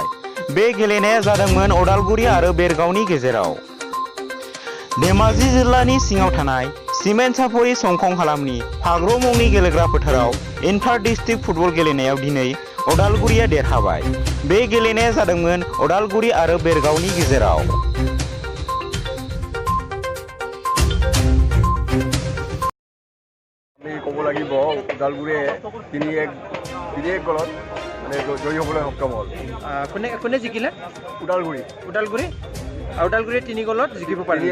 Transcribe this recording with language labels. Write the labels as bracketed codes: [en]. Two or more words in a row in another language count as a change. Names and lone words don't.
[brx] बे गेलेनाया जादोंमोन अदालगुरि आरो बेरगावनि गेजेराव। धेमाजि जिल्लानि सिङाव थानाय सिमेन्ट-सापरि संखं हालामनि फाग्र मुंनि गेलेग्रा फोथाराव इन्टार डिस्ट्रिक्ट फुटबल गेलेनायाव दिनै अदालगुरिया देरहाबाय। बे गेलेनाया जादोंमोन अदालगुरि आरो बेरगावनि गेजेराव। [as] আমি ক'ব লাগিব ওদালগুৰিয়ে 3-1 গলত মানে জয়ী হ'বলৈ সক্ষম হ'ল। কোনে জিকিলে? ওদালগুৰি ওদালগুৰি 3 গলত জিকিব পাৰিলে।